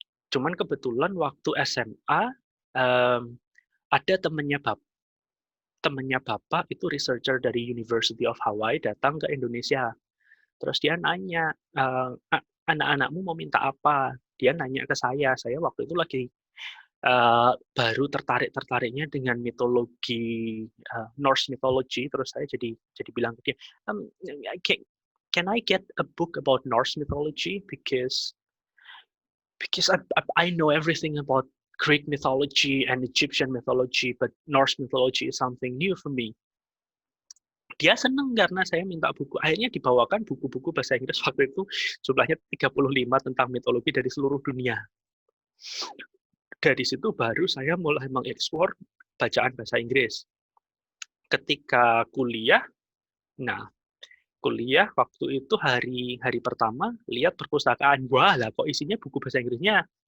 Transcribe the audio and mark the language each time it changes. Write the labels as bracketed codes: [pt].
[id] Cuman kebetulan waktu SMA ada temennya Bapak itu researcher dari University of Hawaii datang ke Indonesia. Terus dia nanya, anak-anakmu mau minta apa? Dia nanya ke saya waktu itu lagi baru tertariknya dengan mitologi Norse mythology. Terus saya jadi bilang ke dia, [en] can I get a book about Norse mythology because I know everything about Greek mythology and Egyptian mythology, but Norse mythology is something new for me. [id] Dia senang karena saya minta buku. Akhirnya dibawakan buku-buku bahasa Inggris waktu itu jumlahnya 35 tentang mitologi dari seluruh dunia. Dari situ baru saya mulai mengeksplor bacaan bahasa Inggris. Ketika kuliah waktu itu hari pertama lihat perpustakaan, wah lah kok isinya buku bahasa Inggrisnya.